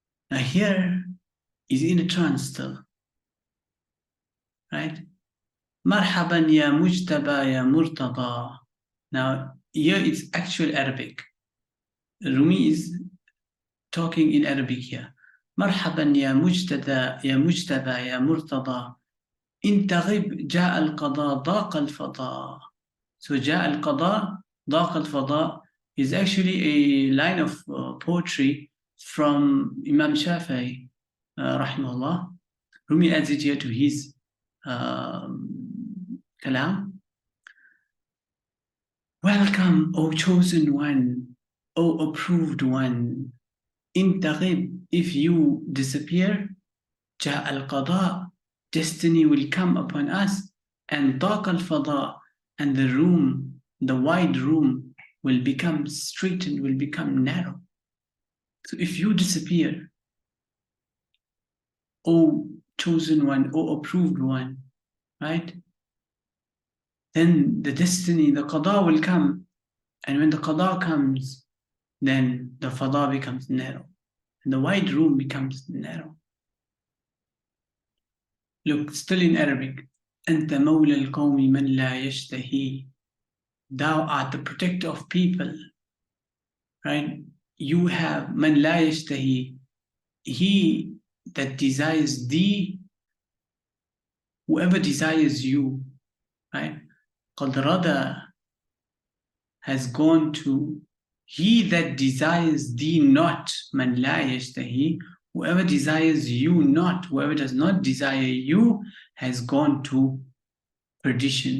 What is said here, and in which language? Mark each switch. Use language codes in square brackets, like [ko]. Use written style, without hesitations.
[en] Now here, he's in a trance still, right? [ar] Marhaban ya mujtaba ya murtada. [en] Now here it's actual Arabic. Rumi is talking in Arabic here. [ar] Marhaban ya mujtaba ya murtada. إن تغب جاء القضاء ضاق الفضاء. [en] So [ar] جاء القضاء ضاق الفضاء [en] is actually a line of poetry from Imam Shafi'i, rahimahullah. Rumi adds it here to his kalam. Welcome, O chosen one, O approved one. [ar] In tagib, [en] if you disappear, [ar] جاء القضاء, [en] destiny will come upon us, and [ar] ضاق الفضاء, [en] and the room, the wide room, will become straightened, will become narrow. So if you disappear, O chosen one, O approved one, right? Then the destiny, the qada will come. And when the qada comes, then the fada becomes narrow. And the wide room becomes narrow. Look, still in Arabic. [ar] أنت مولى القوم من لا يشتهي. [en] Thou art the protector of people. Right? You have [ar] من لا يشتهي. [en] He that desires thee, whoever desires you, right? [ar] قد رضى [en] has gone to he that desires thee not, [ar] man la yashtahi, [en] whoever desires you not, whoever does not desire you, has gone to perdition.